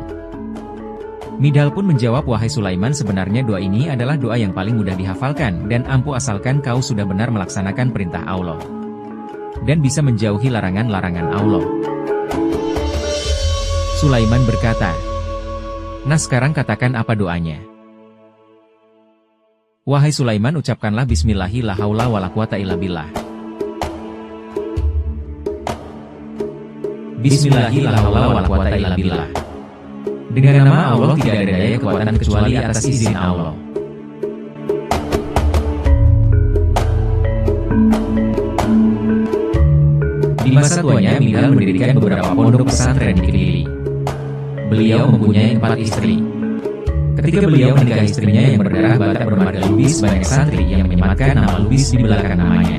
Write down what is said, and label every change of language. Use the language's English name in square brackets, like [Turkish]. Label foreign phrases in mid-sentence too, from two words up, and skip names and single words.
[Indonesian] Midhal pun menjawab, "Wahai Sulaiman, sebenarnya doa ini adalah doa yang paling mudah dihafalkan dan ampuh asalkan kau sudah benar melaksanakan perintah Allah dan bisa menjauhi larangan-larangan Allah." Sulaiman berkata, Nah sekarang katakan apa doanya. Wahai Sulaiman, ucapkanlah [Arabic] بسم الله لا حول ولا قوة إلا بالله. بسم الله لا حول ولا قوة إلا بالله. [Indonesian] Dengan nama Allah tidak ada daya kekuatan kecuali atas izin Allah. Di masa tuanya, Minhal mendirikan beberapa pondok pesantren di Kediri. Beliau mempunyai 4 istri. Ketika beliau menikah istrinya yang berdarah Batak bermarga Lubis, banyak santri yang menyematkan nama Lubis di belakang namanya.